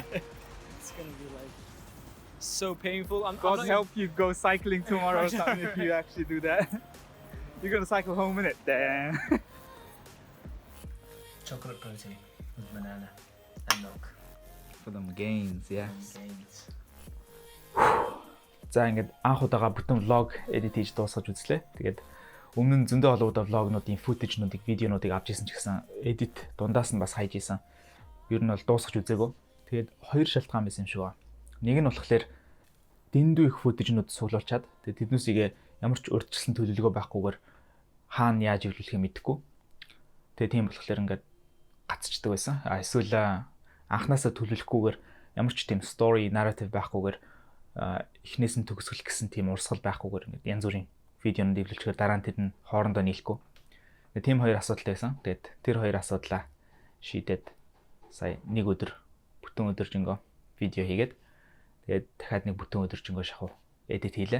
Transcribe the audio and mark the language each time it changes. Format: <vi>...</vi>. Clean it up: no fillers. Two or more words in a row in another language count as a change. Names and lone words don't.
<en>It's gonna be like so painful. I'm God not help you go cycling tomorrow or something if you actually do that. You're gonna cycle home, innit? Damn. Chocolate protein with banana and milk. For them gains, yeah.</en> <mn>За ингээд анх удаага бүтэн влог edit хийж дуусгаж үзлээ. Тэгээд өмнө нь зөндөө олон удаа влогнуудын footage-нуудыг, видеонуудыг авч ирсэн ч гэсэн edit дундаас нь бас хайж исэн. Ер нь бол дуусгаж үзээгүй. Тэгээд хоёр шалтгаан байсан юм шиг байна. Нэг нь болохоор дэндүү их footage-нууд суулуулчаад тэгээд тэднүүсийг ямар ч урьдчилсан төлөвлөгөө байхгүйгээр хаана яаж эвлүүлэхээ мэдэхгүй. Тэгээд тийм болохоор ингээд гацчдаг байсан. Эсвэл анхнаасаа төлөвлөхгүйгээр ямар ч тийм</mn> <en>story narrative</en> <mn>байхгүйгээр эхнээс нь төгсгөл гэсэн тийм урсгал байхгүйгээр ингээд янз бүрийн видеонд эвлүүлчихээр дараа нь тэд нь хоорондоо нийлэхгүй. Тэгээд тийм хоёр асуудал байсан. Тэгээд тэр хоёр асуудлаа шийдээд сая нэг өдөр бүтэн өдөржингөө видео хийгээд тэгээд дахиад нэг бүтэн өдөржингөө шахав edit хийлээ.</mn>